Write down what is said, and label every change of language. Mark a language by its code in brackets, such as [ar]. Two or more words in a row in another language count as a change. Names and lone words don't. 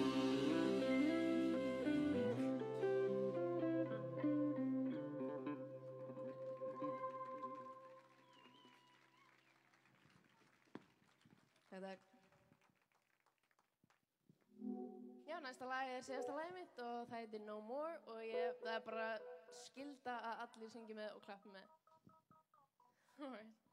[sv] Tack, tack. [is] Já, næsta lag síðasta lagið mitt og það heitir No More og það bara skylda að allir syngi með og klappi með. Alright.